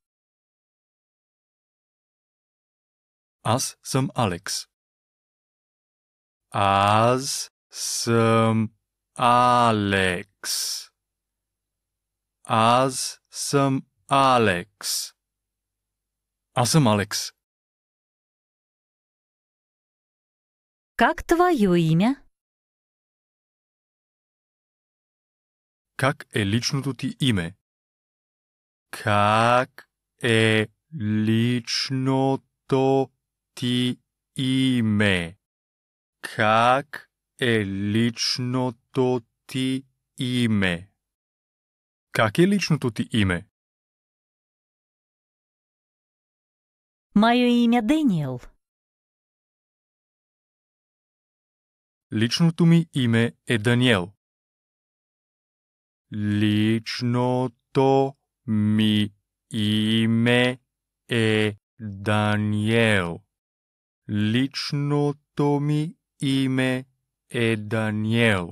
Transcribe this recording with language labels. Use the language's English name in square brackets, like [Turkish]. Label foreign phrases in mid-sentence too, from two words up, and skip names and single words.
[Bulgarian] Аз съм Алекс. Аз съм Алекс. Аз съм Алекс. Аз съм Алекс. [Russian] Как твое имя? [Bulgarian] Как е личното ти име? Как е личното ти име? Как е личното ти име? Как е личното ти име? [Russian] Мое имя Дэниел. [Bulgarian] Личното ми име е Даниел. Личното ми име е Даниел. Личното ми име е Даниел.